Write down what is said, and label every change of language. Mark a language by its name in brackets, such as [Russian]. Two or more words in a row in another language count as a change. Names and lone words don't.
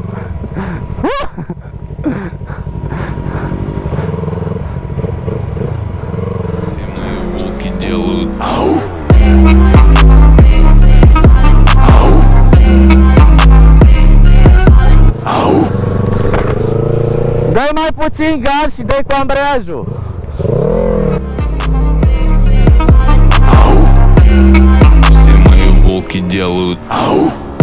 [Russian] Все мои волки делают ау. [Romanian] Dai mai puțin gaz și dai cu ambreiajul. [Russian] Все мои волки делают ау.